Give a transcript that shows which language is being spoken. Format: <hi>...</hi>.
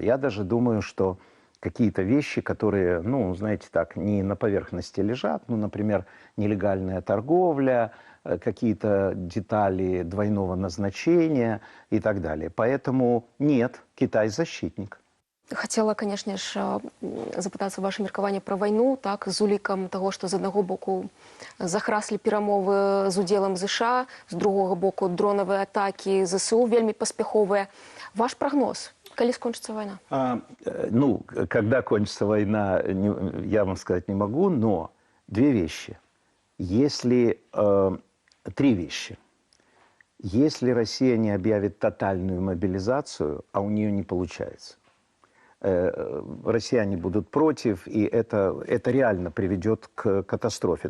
<ru>Я даже думаю, что какие-то вещи, которые, ну, знаете, так, не на поверхности лежат, ну, например, нелегальная торговля, какие-то детали двойного назначения и так далее. Поэтому нет, Китай защитник.</ru> <be>Хацела, канешне ж, запытацца ваше меркаванне пра вайну, так, з улікам таго, што з аднаго боку захраслі перамовы з удзелам ЗША, з другога боку дронавыя атакі ЗСУ вельмі паспяховыя. Ваш прогноз, калі</be> <ru>скончится война? Ну, когда кончится война, я вам сказать не могу, но две вещи. Если три вещи. Если Россия не объявит тотальную мобилизацию, а у нее не получается, россияне будут против, и это реально приведет к катастрофе.</ru>